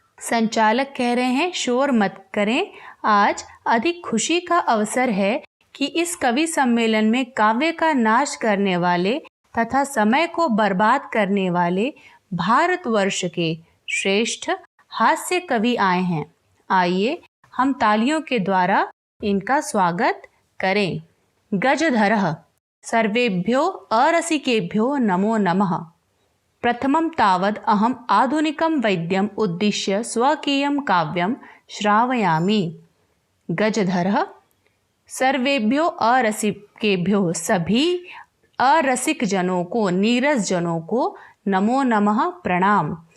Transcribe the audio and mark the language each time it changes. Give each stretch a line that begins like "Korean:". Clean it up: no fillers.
Hindi: संचालक कह रहे हैं शोर मत करें। आज अधिक खुशी का अवसर है कि इस कवि सम्मेलन में काव्य का नाश करने वाले तथा समय को बर्बाद करने वाले भारतवर्ष के श्रेष्ठ हास्य कवि आए हैं। आइए हम तालियों के द्वारा इनका स्वागत करें।
Sanskrit: गजधरः सर्वेभ्यो अरसिकेभ्यो नमो नमः। प्रथमं तावद् अहम् आधुनिकं वैद्यम् उद्दिश्य स्वकीयं काव्यं श्रावयामि। गजधरः सर्वेभ्यो अरसिकेभ्यो
Hindi: सभी अरसिक जनों को नीरस जनों को
Sanskrit: नमो नमः
Hindi: प्रणाम।